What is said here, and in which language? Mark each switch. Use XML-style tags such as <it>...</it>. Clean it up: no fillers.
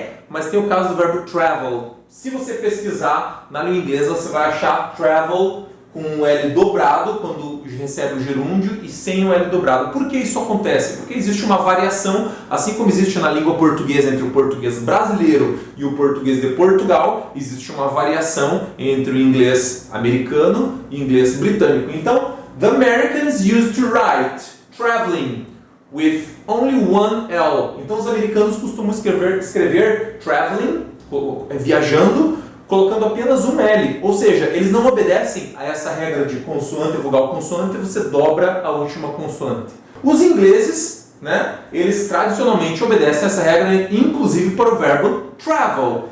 <pt>Mas tem o caso do verbo travel. Se você pesquisar na língua inglesa, você vai achar travel com o L dobrado quando recebe o gerúndio e sem o L dobrado. Por que isso acontece? Porque existe uma variação, assim como existe na língua portuguesa entre o português brasileiro e o português de Portugal, existe uma variação entre o inglês americano e o inglês britânico.</pt> <en>Então, the Americans used to write traveling with only one L.</en> <pt>Então os americanos costumam escrever traveling, viajando, colocando apenas um L. Ou seja, eles não obedecem a essa regra de consoante, vogal, consoante, você dobra a última consoante. Os ingleses, né, eles tradicionalmente obedecem a essa regra, inclusive para o verbo travel.</pt>